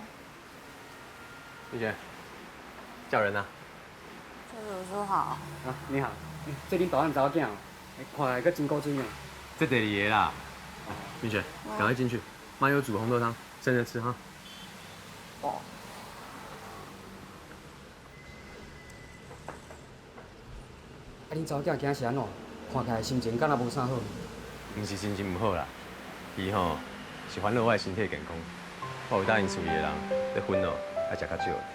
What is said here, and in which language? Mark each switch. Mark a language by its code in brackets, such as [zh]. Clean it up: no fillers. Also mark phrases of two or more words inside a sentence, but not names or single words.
[nan] 玉璇，叫人啊。这有说好。啊，你好，这恁大汉查某囝哦，看起来阁真古锥呢。这第二个啦。玉璇，赶快进去，妈有煮红豆汤，趁热吃哈。哦。啊，恁查某囝今是安怎？看起来心情敢若无啥好。毋是心情唔好啦，伊吼是烦恼我的身体健康。我有答应厝里的人，这薰哦爱食较少。